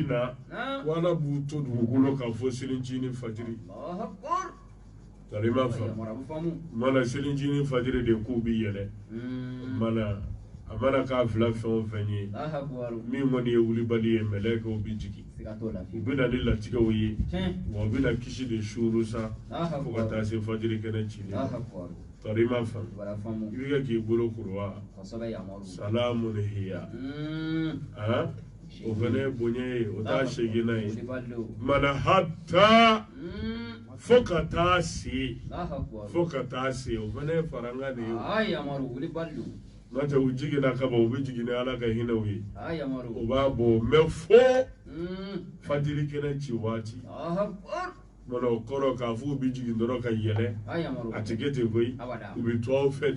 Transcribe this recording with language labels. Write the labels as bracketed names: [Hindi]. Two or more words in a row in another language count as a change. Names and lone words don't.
[Bambara] na ko ala b'u to dugukolo kan fo selinci ni fajiri tari ma faamu mana selinci ni fajiri de k'u bi yɛlɛ mana a mana k'a fila fɛn o fɛn ye min kɔni ye wulibali ye mɛlɛkɛw bi jigin u bɛ na ni latigɛw ye wa u bɛ na kisi de suuru sa fo ka taa se fajiri kɛnɛ cili ma tari ma faamu i bɛ kɛ k'i bolo kuruwa [Arabic] سلام هي [Bambara] o fɛnɛ ye bonya ye o t'a segin n'a ye mana hatta fo ka taa se o fɛnɛ ye faranga de ye n'o tɛ u jiginna kaba u bɛ jigin ni ala ka hinɛw ye o b'a bɔ mɛ fo fajiri kɛnɛ ci waati mana o kɔrɔ k'a fɔ u bɛ jigin dɔrɔn ka yɛlɛ a tɛ kɛ ten koyi u bɛ to aw fɛ